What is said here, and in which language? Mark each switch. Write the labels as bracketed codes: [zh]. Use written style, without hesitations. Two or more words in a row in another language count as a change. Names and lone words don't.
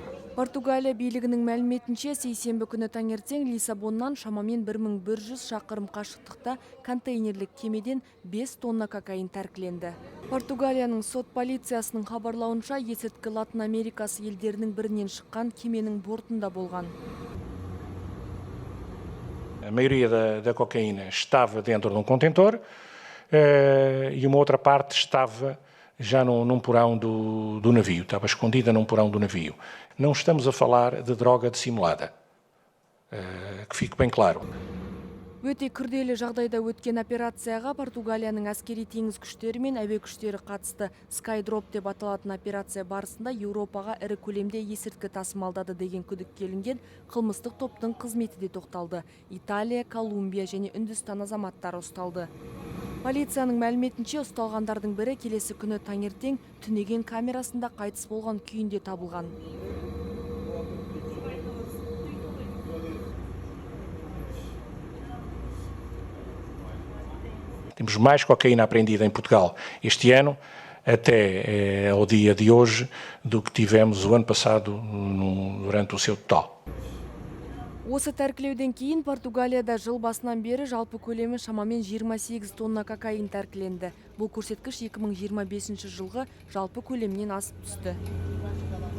[kk] Португалия бийлигинин мәліметінше, сейсенбі күні таңертең Лиссабоннан шамамен 1100 шақырым қашықтықта контейнерлік кемеден 5 тонна кокаин тәркіленді. Португалияның сот полициясының хабарлауынша, есірткі Латын Америкасы елдерінің бірінен шыққан кеменің бортында болған. [pt] A maioria da cocaína estava dentro de um contentor e uma outra parte estava já num porão do navio, estava escondida num porão do navio. Não estamos a falar de droga dissimulada, que fique bem claro. [kk] Өте күрделі жағдайда өткен операцияға Португалияның әскери теңіз күштері мен әуе күштері қатысты. Skydrop деп аталатын операция барысында Еуропаға ірі көлемде есірткі тасымалдады деген күдіктелінген қылмыстық топтың қызметі де тоқталды. Италия, Колумбия және Үндістан азаматтары ұсталды. Полицияның мәліметінше, ұсталғандардың бірі келесі күні таңертең түнеген камерасында қайтыс болған күйінде табылған. [pt] Temos mais cocaína apreendida em Portugal este ano, até ao dia de hoje, do que tivemos o ano passado durante o seu total. [kk] Осы тәркілеуден кейін Португалияда жыл басынан бері жалпы көлемі шамамен 28 тонна кокаин тәркіленді. Бұл көрсеткіш 2025 жылғы жалпы көлемнен асып түсті.